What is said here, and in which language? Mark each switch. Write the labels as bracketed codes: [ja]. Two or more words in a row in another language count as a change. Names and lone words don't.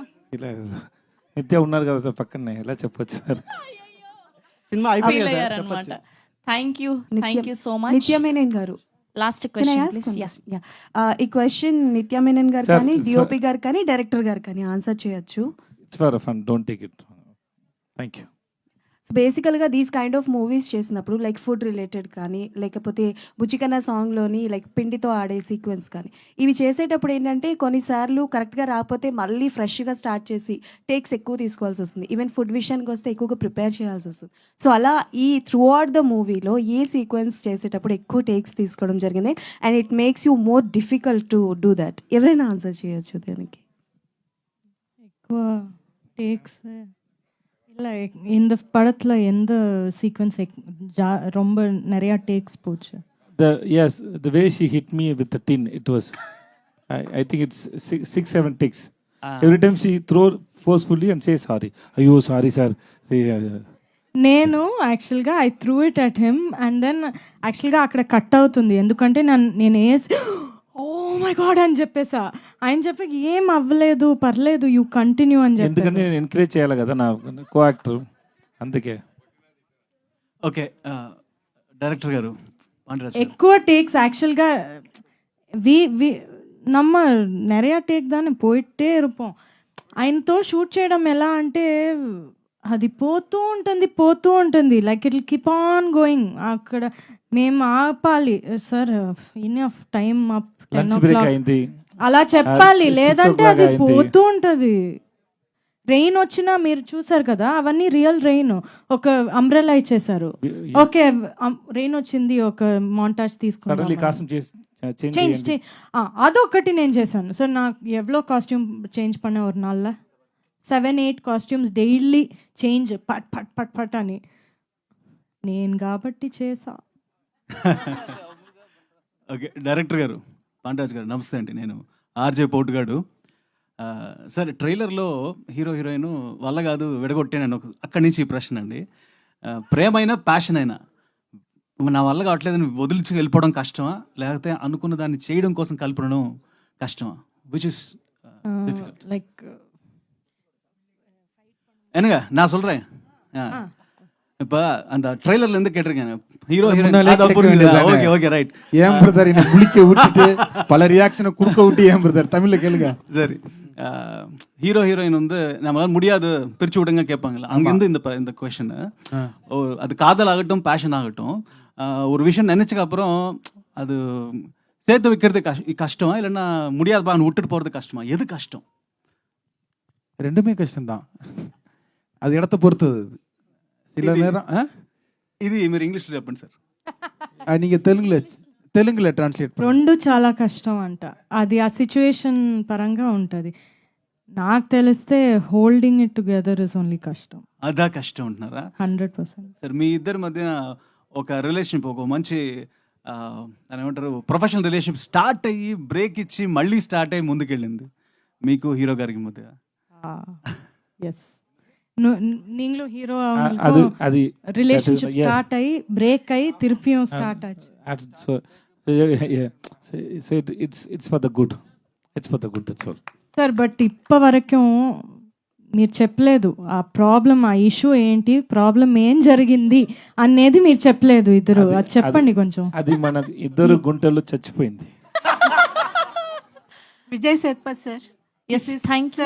[te] ఇలా నిత్య ఉన్నారు కదా సార్ పక్కనే, ఎలా చెప్పొచ్చు సార్. సినిమా అయిపోయింది సార్. [en] Thank you so much. [te] నిత్య మేనన్ గారు [en] Last question please. [te] ఈ క్వశ్చన్ నిత్య మేనన్ గారు కానీ డిఓపి గారు కానీ డైరెక్టర్ గారు కానీ ఆన్సర్ చేయొచ్చు. [en] It's for fun, don't take it. Thank you. [te] సో బేసికల్గా [en] these kind of movies [te] చేసినప్పుడు లైక్ [en] food related [te] కానీ లేకపోతే బుచ్చికన్నా సాంగ్లోని లైక్ పిండితో ఆడే సీక్వెన్స్ కానీ ఇవి చేసేటప్పుడు ఏంటంటే కొన్నిసార్లు కరెక్ట్గా రాకపోతే మళ్ళీ ఫ్రెష్గా స్టార్ట్ చేసి టేక్స్ ఎక్కువ తీసుకోవాల్సి వస్తుంది. ఈవెన్ ఫుడ్ విషయానికి వస్తే ఎక్కువగా ప్రిపేర్ చేయాల్సి వస్తుంది. సో అలా ఈ [en] throughout the [te] మూవీలో ఏ సీక్వెన్స్ చేసేటప్పుడు ఎక్కువ టేక్స్ తీసుకోవడం జరిగింది [en] and it makes you more difficult to do that? [te] ఎవరైనా ఆన్సర్ చేయొచ్చు దానికి. ఎక్కువ టేక్స్ [ta] இல்லை இந்த படத்தில் எந்த சீக்வன்ஸ் ரொம்ப நிறையா டேக்ஸ் போச்சு? [en] Yes, the way she hit me with the tin, it was, I think it's 6-7 takes. Every time she throw forcefully and say sorry. Ayyo, sorry sir. [te] నేను యాక్చువల్గా [en] I threw it at him and then [te] యాక్చువల్గా అక్కడ కట్ అవుతుంది ఎందుకంటే నేను వేసి [en] Oh my God [te] అని చెప్పేసా. ఆయన చెప్పి ఏం అవ్వలేదు పర్లేదు [en] you continue [te] అని చెప్పి, ఎందుకంటే నేను ఎంకరేజ్ చేయాలి కదా నా కో యాక్టర్, అందుకే. ఓకే డైరెక్టర్ గారు ఎక్కువ టేక్స్ [ta] ஆக்சுவல்గా நம்ம நிறைய டேக் தானே போயிட்டே இருப்போம். [te] ఆయనతో షూట్ చేయడం ఎలా అంటే అది పోతూ ఉంటుంది [en] like it will keep on going. [te] అక్కడ మేము ఆపాలి సార్ [en] enough time up 10 o'clock [te] అలా చెప్పాలి, లేదంటే అది పోతూ ఉంటుంది. రెయిన్ వచ్చినా మీరు చూసారు కదా అవన్నీ [en] real rain. [te] ఒక అంబ్రెలా ఇచ్చేసారు, ఓకే రెయిన్ వచ్చింది ఒక మాంటాజ్ తీసుకున్నాం చేంజ్ అదొకటి నేను చేశాను సార్. నాకు ఎవ్వలో [en] costume change [ta] பண்ண ஒரு நாள்ல [te] 7-8 [en] costumes daily change [te] పట్ పట్ పట్ పట్ అని నేను కాబట్టి చేసా. ఓకే డైరెక్టర్ గారు పాండ్యరాజ్ గారు నమస్తే అండి, నేను ఆర్జే పోటుగాడు. సార్ ట్రైలర్లో హీరో హీరోయిన్ వల్ల కాదు విడగొట్టాను అక్కడి నుంచి ఈ ప్రశ్న అండి. ప్రేమైనా ప్యాషన్ అయినా నా వల్ల కావట్లేదు వదిలిచి వెళ్ళిపోవడం కష్టమా లేకపోతే అనుకున్న దాన్ని చేయడం కోసం కలపడం கஷ்டமா? [en] which is difficult. Like [ta] என்னங்க நான் சொல்றேன். இப்போ அந்த ட்ரைலர்ல இருந்து கேட்டிருக்கேன் ஹீரோ ஹீரோயின் [en] okay okay right. [ta] ஏன் பிரதர் என்ன குளிக்க விட்டுட்டு பல ரியாக்ஷனை கொடுக்க விட்டு ஏன் பிரதர் தமிழ்ல கேளுங்க. சரி ஹீரோ ஹீரோயின் வந்து நம்மளால முடியாது பிரிச்சு விடுங்க கேட்பாங்கல்ல, அங்கிருந்து இந்த கொஸ்டின். அது காதல் ஆகட்டும் பேஷன் ஆகட்டும், ஒரு விஷயம் நினைச்சதுக்கு அப்புறம் அது சேர்த்து வைக்கிறது கஷ்டமா இல்லைன்னா முடியாதுப்பா விட்டுட்டு போகிறது கஷ்டமா? எது கஷ்டம்? ரெண்டுமே கஷ்டம்தான். அது இடத்த பொறுத்தது அது. சில நேரம் [te] ఇది మీరు ఇంగ్లీష్లో చెప్పండి సార్. நீங்கள் తెలుగులో ట్రాన్స్లేట్ రెండు చాలా కష్టం అంట. అది ఆ సిచ్యువేషన్ పరంగా ఉంటుంది. నాకు తెలిస్తే [en] holding it together is only [te] కష్టం. అదా కష్టం అంటున్నారా? 100%. సార్ మీ ఇద్దరి మధ్య ఒక రిలేషన్షిప్, ఒక మంచి అని ఏమంటారు, [en] professional relationship [te] స్టార్ట్ అయ్యి బ్రేక్ ఇచ్చి మళ్ళీ స్టార్ట్ అయ్యి ముందుకెళ్ళింది మీకు హీరో గారికి మధ్య. [en] ఎస్, [ta] நீங்களும் ஹீரோ அது ரிலேஷன்ஷிப் ஸ்டார்ட் ஆகி பிரேக் ஆகி திருப்பியும் ஸ்டார்ட் ஆச்சு. [en] So it's for the good. It's for the good, that's all. [te] సార్ బట్ ఇప్ప వరకు మీరు చెప్పలేదు ఆ ప్రాబ్లం, ఆ ఇష్యూ ఏంటి, ప్రాబ్లం ఏం జరిగింది అనేది మీరు చెప్పలేదు ఇద్దరు. అది చెప్పండి కొంచెం. అది మన ఇద్దరు గుంటల్లో చచ్చిపోయింది. విజయ్ సేత్పత్ సార్. [en] Yes, thank you